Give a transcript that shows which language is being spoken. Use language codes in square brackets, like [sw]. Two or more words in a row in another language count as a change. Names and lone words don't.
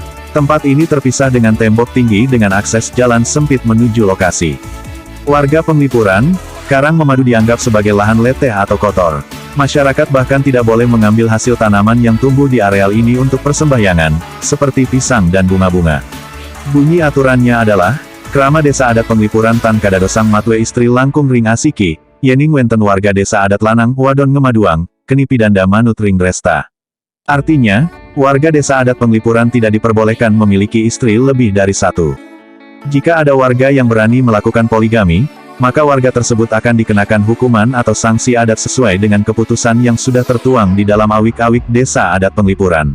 [id] Tempat ini terpisah dengan tembok tinggi dengan akses jalan sempit menuju lokasi. Warga Penglipuran, karang memadu dianggap sebagai lahan leteh atau kotor. Masyarakat bahkan tidak boleh mengambil hasil tanaman yang tumbuh di areal ini untuk persembahyangan, seperti pisang dan bunga-bunga. Bunyi aturannya adalah, [ban] Krama Desa Adat Penglipuran Tan Kadadosang Matwe Istri Langkung Ring Asiki, Yening Wenten Warga Desa Adat Lanang Wadon Ngemaduang, Kenipidanda Manut Ring Resta. [id] Artinya, warga Desa Adat Penglipuran tidak diperbolehkan memiliki istri lebih dari satu. Jika ada warga yang berani melakukan poligami, maka warga tersebut akan dikenakan hukuman atau sanksi adat sesuai dengan keputusan yang sudah tertuang di dalam awik-awik Desa Adat Penglipuran.